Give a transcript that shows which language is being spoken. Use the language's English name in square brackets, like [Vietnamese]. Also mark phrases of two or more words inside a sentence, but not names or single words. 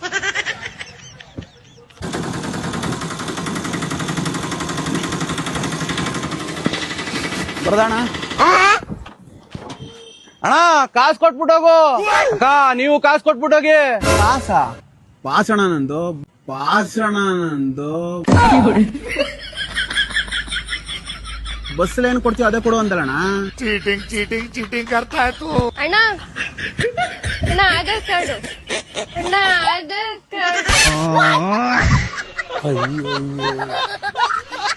[Kannada] ಬರದಣ್ಣ. ಅಣ್ಣ ಕಾಸು ಕೊಟ್ಬಿಟ್ಟೋಗು. ಅಕ್ಕ ನೀವು ಕಾಸು ಕೊಟ್ಬಿಟ್ಟೋಗಿ. ಪಾಸಣ ನಂದು, ಪಾಸಣ ನಂದು. ಬಸ್ ಏನ್ ಕೊಡ್ತೀವಿ ಅದೇ ಕೊಡು ಅಂದಲ್ಲಣ್ಣ. [Hindi] चीटिंग चीटिंग चीटिंग करता है तू. [Kannada] ಅಣ್ಣ ಅಣ್ಣ ಆಧಾರ್ ಕಾರ್ಡು, ಅಣ್ಣ ಆಧಾರ್ ಕಾರ್ಡು.